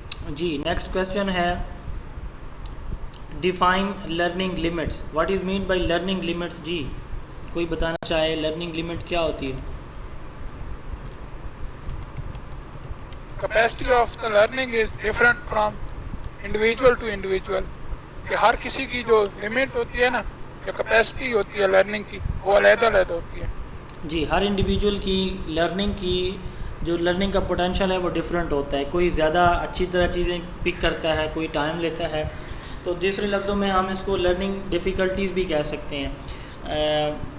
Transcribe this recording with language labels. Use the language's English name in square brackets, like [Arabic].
[Urdu] جی next question ہے define learning limits. [English] What is mean by learning limits? [Urdu] جی کوئی بتانا چاہے لرننگ لمٹ کیا ہوتی ہے؟ [English] capacity of the learning is different from individual to individual. [Urdu] کہ ہر کسی کی جو لمٹ ہوتی ہے نا، جو کیپیسٹی ہوتی ہے لرننگ کی، وہ علیحدہ علیحدہ ہوتی ہے. جی ہر انڈیویجول کی لرننگ کی جو لرننگ کا پوٹینشیل ہے وہ ڈفرینٹ ہوتا ہے. کوئی زیادہ اچھی طرح چیزیں پک کرتا ہے، کوئی ٹائم لیتا ہے. تو دوسرے لفظوں میں ہم اس کو لرننگ ڈیفیکلٹیز بھی کہہ سکتے ہیں.